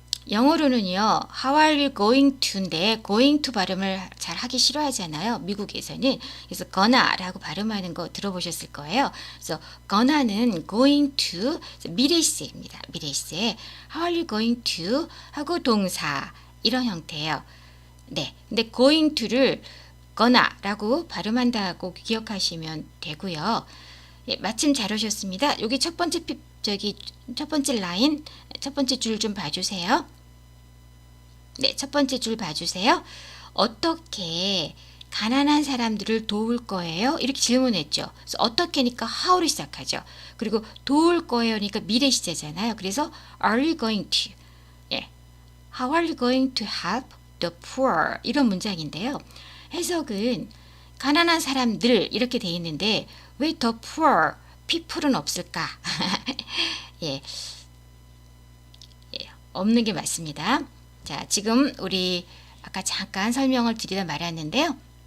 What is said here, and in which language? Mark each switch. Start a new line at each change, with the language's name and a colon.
Korean: 영어로는요, how are you going to인데, going to 발음을 잘 하기 싫어하잖아요. 미국에서는. 그래서 gonna라고 발음하는 거 들어보셨을 거예요. 그래서 gonna는 going to, 미래시제입니다. 미래시제.
English: how are you going to
Korean: 하고 동사. 이런 형태예요. 네. 근데 going to를 gonna 발음한다고 기억하시면 되고요. 예, 마침 잘 오셨습니다. 여기 첫 번째 첫 번째 라인, 첫 번째 줄 좀 봐주세요. 네, 첫 번째 줄 봐주세요. 어떻게 가난한 사람들을 도울 거예요? 이렇게 질문했죠. 그래서 어떻게니까 how로 시작하죠. 그리고 도울 거예요니까 미래 시제잖아요. 그래서
English: are you going to? 예, how are you going to help the poor?
Korean: 이런 문장인데요. 해석은 가난한 사람들 이렇게 돼 있는데 왜 the poor, people은 없을까? 예, 없는 게 맞습니다. 자, 지금 우리 아까 잠깐 설명을 드리다 말았는데요.